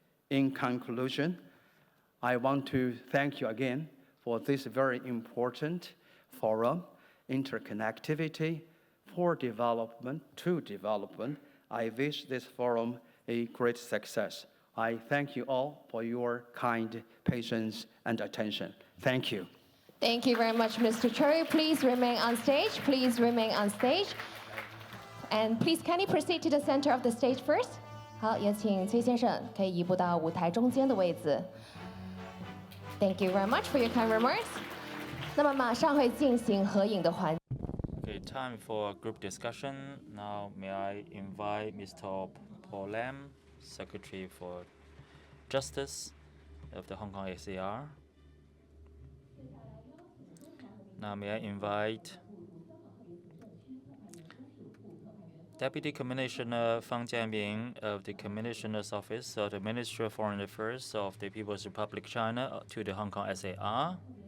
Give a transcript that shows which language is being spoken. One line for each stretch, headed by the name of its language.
English: In conclusion, I want to thank you again for this very important forum, Interconnectivity for Development to Development. I wish this forum a great success. I thank you all for your kind patience and attention. Thank you. Thank you very much, Mr. Choi. Please remain on stage. Please remain on stage. And please kindly proceed to the center of the stage first.
Chinese: 好，也请崔先生可以移步到舞台中间的位置。
English: Thank you very much for your kind remarks.
Chinese: 那么马上会进行合影的环。
English: Okay, time for group discussion. Now, may I invite Mr. Paul Lam, Secretary for Justice of the Hong Kong SAR. Now, may I invite Deputy Commissioner Fang Jianming of the Commissioner's Office of the Ministry of Foreign Affairs of the People's Republic of China to the Hong Kong SAR.